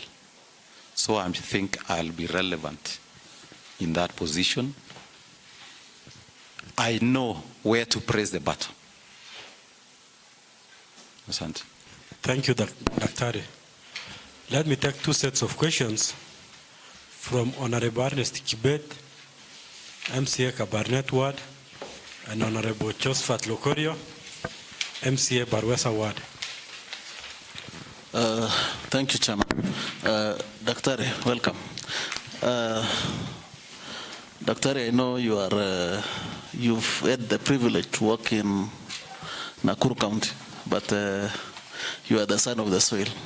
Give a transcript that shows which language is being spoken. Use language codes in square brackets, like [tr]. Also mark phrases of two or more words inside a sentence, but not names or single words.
[en] So I think I'll be relevant in that position. I know where to press the button. Asante. Thank you, Daktari. Let me take 2 sets of questions from Honorable Ernest Kibet, MCA Kabarnet Ward, and Honorable Josephat Lokorio, MCA Barwesa Ward. Thank you, Chairman. Daktari, welcome. Daktari, I know you've had the privilege to work in Nakuru County, but you are the son of the soil.